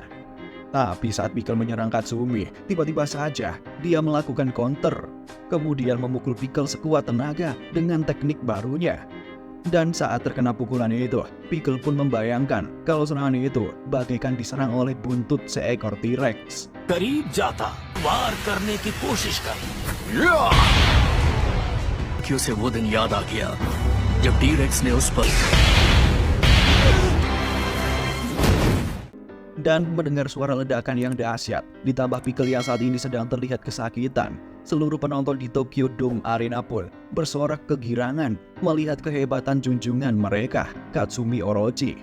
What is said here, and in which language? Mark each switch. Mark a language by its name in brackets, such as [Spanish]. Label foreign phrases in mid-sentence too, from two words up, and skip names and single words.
[Indonesian] Tapi saat Pickle menyerang Katsumi, tiba-tiba saja dia melakukan counter, kemudian memukul Pickle sekuat tenaga dengan teknik barunya. Dan saat terkena pukulan itu, Pickle pun membayangkan kalau serangan itu bagaikan diserang oleh buntut seekor T-Rex. [Hindi] करीब जाता, वार करने की कोशिश कर। क्यों से वो दिन याद आ गया जब टी-रेक्स ने उस पर। [Indonesian] Dan mendengar suara ledakan yang dahsyat, ditambah Pickle yang saat ini sedang terlihat kesakitan, seluruh penonton di Tokyo Dome Arena pun bersorak kegirangan melihat kehebatan junjungan mereka, Katsumi Orochi.